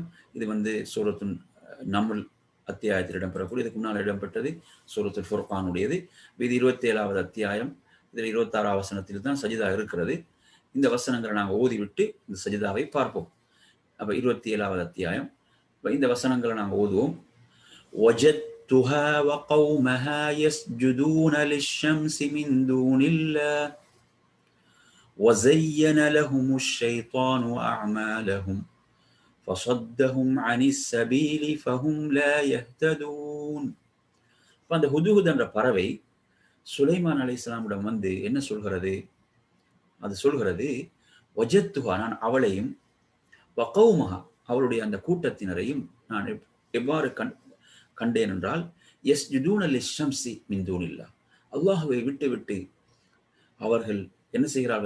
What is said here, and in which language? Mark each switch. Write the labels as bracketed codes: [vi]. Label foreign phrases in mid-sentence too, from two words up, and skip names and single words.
[ta] இது சூரத்துன் நம்ல் அத்தியாயத்தில் இடம்பெறக்கூடிய, இதுக்கு முன்னால் இடம்பெற்றது சூரத்துல் ஃபுர்கானுடையது. இது 27வது அத்தியாயம். இதில் 26வது வசனத்தில் தான் சஜிதா இருக்கிறது. இந்த வசனங்களை நாங்கள் ஓதிவிட்டு இந்த சஜிதாவை பார்ப்போம். அப்ப 27வது அத்தியாயம். இந்த வசனங்களை நாங்கள் ஓதுவோம். [ar] وجدتها وقومها يسجدون للشمس من دون الله وزين لهم الشيطان أعمالهم فصدهم عن السبيل فهم لا يهتدون. [ta] அந்த ஹுதுஹுத் என்ற பறவை சுலைமான் அலைஹிஸ்ஸலாமிடம் என்ன சொல்கிறது? அது சொல்கிறது, வஜத்துஹா, நான் அவளையும், வகௌமஹா, அவளுடைய அந்த கூட்டத்தினரையும் நான் எவ்வாறு கண்டேன் என்றால், [ar] يسجدون للشمس من دون الله, [ta] அல்லாஹ்வை விட்டு அவர்கள் என்ன செய்கிறார்கள்?